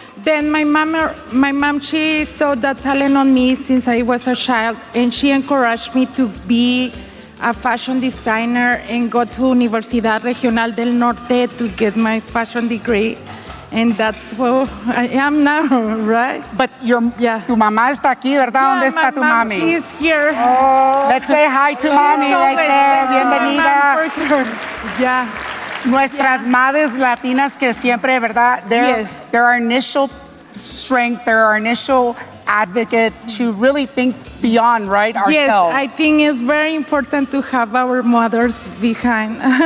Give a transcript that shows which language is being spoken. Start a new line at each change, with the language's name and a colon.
English: Then my mom, she saw the talent on me since I was a child, and she encouraged me to be a fashion designer and go to Universidad Regional del Norte to get my fashion degree. And that's where I am now, right?
Spanish: But tu mamá está aquí, ¿verdad? ¿Dónde está tu mami?
English: She's here. Let's say hi to mommy right there.
Spanish: Bienvenida.
English: Yeah.
Spanish: Nuestras madres latinas que siempre, ¿verdad?
English: They're our initial strength, they're our initial advocate to really think beyond, right, ourselves. Yes, I think it's very important to have our mothers behind.